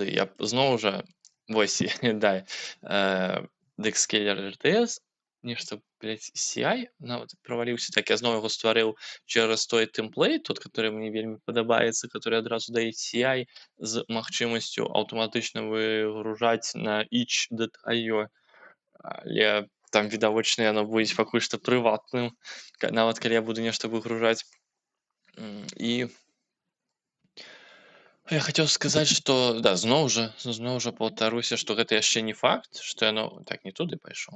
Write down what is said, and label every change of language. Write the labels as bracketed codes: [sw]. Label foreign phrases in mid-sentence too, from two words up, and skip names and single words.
[be] Я зноў жа, вось, да, Dexscaler RTS, нешта, блядь, CI нават праваліўся, так я зноў яго стварыў [ru] через той тэмплейт, тот, который мне [be] вельмі падабаецца, который адразу дае CI з магчымасцю аўтаматычна выгружаць на itch.io, але там відавочна яно будзе пакуль што прыватным, нават калі я буду нешта выгружаць. І я хацеў сказаць, што да, зноў жа паўтаруся, што гэта яшчэ не факт, што яно так не туды пайшоў.